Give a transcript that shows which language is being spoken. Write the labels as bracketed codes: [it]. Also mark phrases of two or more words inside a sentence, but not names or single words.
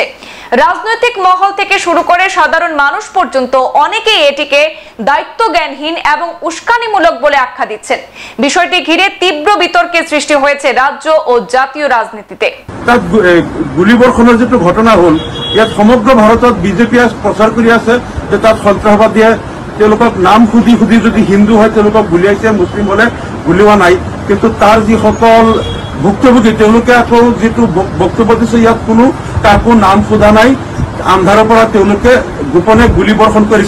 [bn] রাজনৈতিক মহল থেকে শুরু করে সাধারণ মানুষ পর্যন্ত অনেকেই এটিকে দায়িত্বজ্ঞানহীন এবং উস্কানিমূলক বলে আখ্যা দিচ্ছেন। বিষয়টি ঘিরে তীব্র বিতর্কের সৃষ্টি হয়েছে রাজ্য ও জাতীয় রাজনীতিতে। গুলিবর্ষণের যে ঘটনা হল, [as] ইয়াত সমগ্র ভারতত বিজেপি প্রচার কৰি আছে যে তাত সন্ত্ৰাসবাদীয়ে তেওঁলোকক নাম সুধি যদি হিন্দু হয় তেওঁলোকক গুলিয়াইছে, মুছলিম হলে গুলিওৱা নাই। কিন্তু তাৰ যিসকল ভুক্তভোগী তেওঁলোকে আকৌ যিটো বক্তব্য দিছে, ইয়াত কোনো কাকো নাম সোধা নাই, আন্ধাৰৰ পৰা তেওঁলোকে গোপনে গুলিবৰ্ষণ কৰিছে।